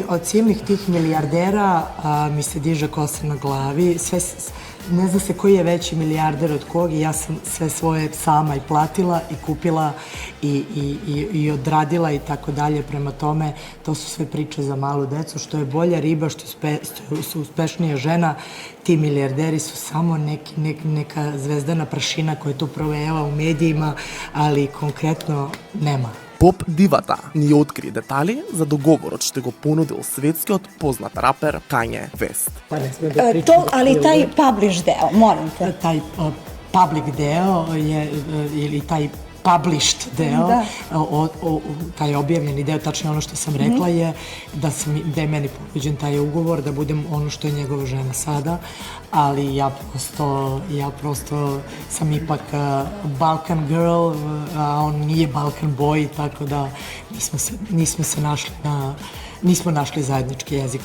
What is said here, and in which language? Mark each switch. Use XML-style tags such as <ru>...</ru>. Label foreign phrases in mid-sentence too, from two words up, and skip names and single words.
<sr>Od silnih tih milijardera mi se diže kosa na glavi, ne zna se koji je veći milijarder od kog i ja sam sve svoje sama i platila i kupila i odradila i tako dalje. Prema tome, to su sve priče za malu decu. Što je bolja riba, što su uspešnija žena, ti milijarderi su samo neka zvezdana prašina koja tu provejava u medijima, ali konkretno nema.</sr> <mk>Поп дивата ни откри детали за договорот што го понудил светскиот познат рапер Kanye West.</mk> <sr>Pa ne sme da pričam. Ali taj publish deo, molim te. Taj public deo ili taj published deo, taj objavljeni deo, tačno ono što sam rekla je da je meni ponuđen taj ugovor, da budem ono što je njegova žena sada, ali ja prosto sam ipak</sr> <en>Balkan girl,</en> <sr>a on nije</sr> <en>Balkan boy,</en> <sr>tako da nismo našli zajednički jezik.</sr>